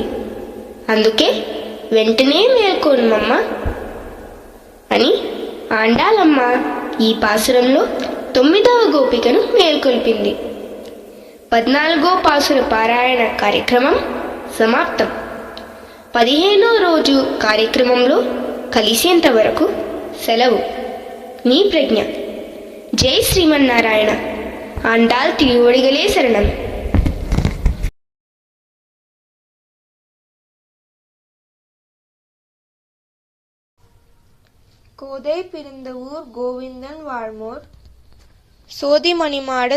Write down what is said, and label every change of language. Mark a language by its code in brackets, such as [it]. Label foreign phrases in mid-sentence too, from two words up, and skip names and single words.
[te] అందుకే వెంటనే మేల్కోనమ్మ అని ఆండాళమ్మ ఈ పాసురంలో 9వ గోపికను మేల్కొల్పింది. 14వ పాసుర పారాయణ కార్యక్రమం సమాప్తం. 15వ రోజు కార్యక్రమంలో కలిసేంత వరకు సెలవు. మీ ప్రజ్ఞ. జై శ్రీమన్నారాయణ. ఆండాళ్ తిరువడిగలే శరణం. [ta] கோதை பிறந்த ஊர் கோவிந்தன் வாழ்மோர், சோதி மணிமாடத்